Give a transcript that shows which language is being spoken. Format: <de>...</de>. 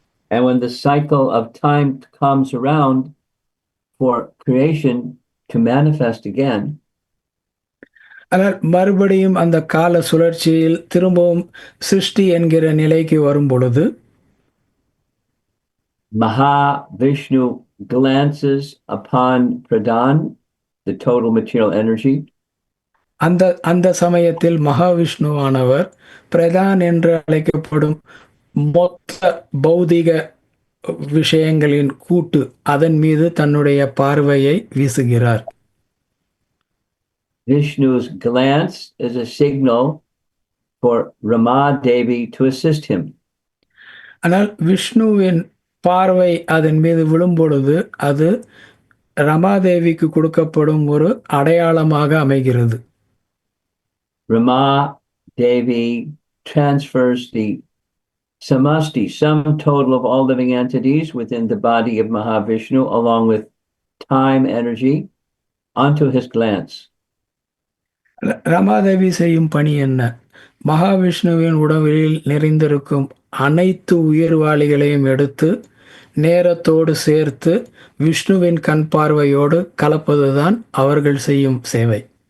<en>And when the cycle of time comes around for creation to manifest again,</en> <ta>ஆனால் மறுபடியும் அந்த கால சுழற்சியில் திரும்பவும் சிருஷ்டி என்கிற நிலைக்கு வரும் பொழுது</ta> <en>Mahavishnu glances upon Pradhan, the total material energy.</en> <ta>அந்த சமயத்தில் மகாவிஷ்ணுவானவர் பிரதான் என்று அழைக்கப்படும் மொத்த பௌதிக விஷயங்களின் கூட்டு அதன் மீது தன்னுடைய பார்வையை வீசுகிறார்.</ta> <en>Vishnu's glance is a signal for Rama Devi to assist him.</en> <ta>ஆனால் விஷ்ணுவின் பார்வை அதன் மீது விழும் பொழுது அது ரமாதேவிக்கு கொடுக்கப்படும் ஒரு அடையாளமாக அமைகிறது.</ta> <en>Rama Devi transfers the samasti, sum total of all living entities within the body of Mahavishnu, along with time energy, onto his glance.</en> <ta>Ramadevi செய்யும் பணி என்ன? மகாவிஷ்ணுவின் உடலில் நிறைந்திருக்கும் அனைத்து உயிர்வாளிகளையும் எடுத்து நேரத்தோடு சேர்த்து விஷ்ணுவின் கண் பார்வையோடு கலப்பதுதான் அவர்கள் செய்யும் சேவை.</ta>